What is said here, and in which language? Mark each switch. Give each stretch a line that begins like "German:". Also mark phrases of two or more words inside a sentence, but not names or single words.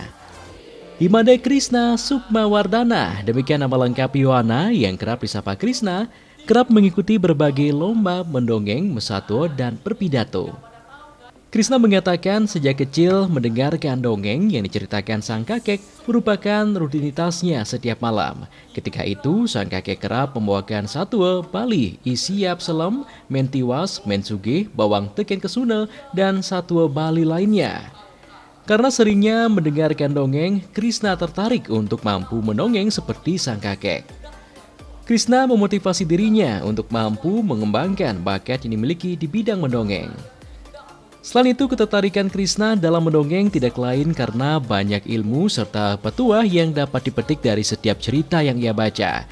Indonesian: Imade Krishna Sukmawardana, demikian nama lengkap Yuana yang kerap disapa Krishna, kerap mengikuti berbagai lomba mendongeng, mesatwa, dan berpidato. Krishna mengatakan sejak kecil mendengarkan dongeng yang diceritakan sang kakek merupakan rutinitasnya setiap malam. Ketika itu, sang kakek kerap membawakan satwa Bali, isiap selem, mentiwas, mensuge, bawang teken kesuna, dan satwa Bali lainnya. Karena seringnya mendengarkan dongeng, Krishna tertarik untuk mampu mendongeng seperti sang kakek. Krishna memotivasi dirinya untuk mampu mengembangkan bakat yang dimiliki di bidang mendongeng. Selain itu, ketertarikan Krishna dalam mendongeng tidak lain karena banyak ilmu serta petuah yang dapat dipetik dari setiap cerita yang ia baca.